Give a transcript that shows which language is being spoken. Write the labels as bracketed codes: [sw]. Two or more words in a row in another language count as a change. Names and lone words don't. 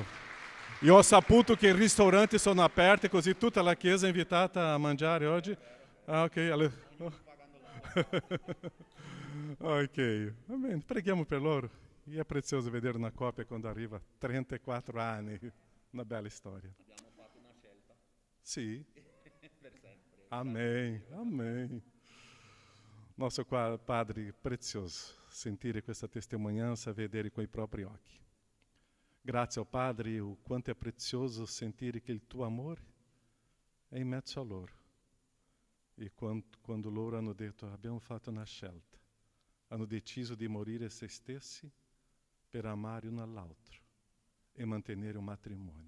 [it] Io ho saputo che i ristoranti sono aperti, così tutta la chiesa è invitata a mangiare oggi. Ah, ok. Ok, va bene, preghiamo per loro. E è prezioso vedere una coppia quando arriva 34 anni. Una bella storia. Abbiamo fatto una scelta. Sì. Per sempre. [pt] Amém, amém. Nosso Padre, [it] prezioso sentire questa testimonianza, vedere coi propri occhi. Grazie ao Padre, o quanto è prezioso sentire che il tuo amore è in mezzo a loro. E quando loro hanno detto: abbiamo fatto una scelta, hanno deciso di morire se stessi per amare uno all'altro e mantenere un matrimonio.